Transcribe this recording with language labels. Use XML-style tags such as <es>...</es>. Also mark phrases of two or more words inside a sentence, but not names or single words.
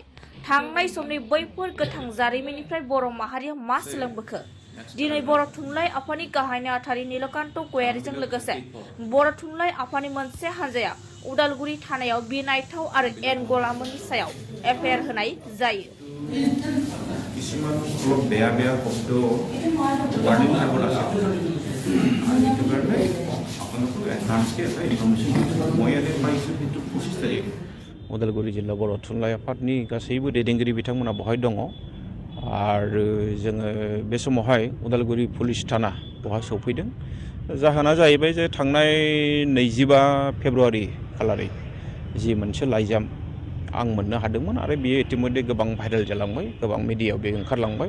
<brx>थांनाय समनि बैफोर गोथां जारिमिननिफ्राय बर' माहारिया मा सोलोंबोखो? दिनै बर' थुनलाइ आफादनि गाहाय नेहाथारि नीलकान्त गयारीजों लोगोसे बर' थुनलाइ आफादनि मोनसे हान्जाया उदालगुरि थानायाव बिनायथाव आरो एनगलामोननि सायाव एफआइआर होनाय जायो।</brx> <as>কিছুমান অলপ বেয়া বেয়া শব্দ ৱাৰ্নিং আগত আছে আৰু সেইটো কাৰণে আপোনালোকক এডভান্সকৈ এটা ইনফৰ্মেশ্যন দিছোঁ। মই ইয়াতে পাইছোঁ সেইটো 25 তাৰিখ।</as> <brx>उदालगुरि जिल्ला बर' थुनलाइ आफादनि गासैबो दैदेनगिरि बिथांमोना बहाय दङ आरो जोङो बे समावहाय उदालगुरि पुलिस थाना बहाय सौफैदों। जाहोना जाहैबाय जे थांनाय 25 फेब्रुवारि खालारै जि मोनसे लाइजाम आं मोननो हादोंमोन आरो बियो इतिमध्ये गोबां भाइरेल जालांबाय, गोबां मिडियायाव बे ओंखारलांबाय।</brx>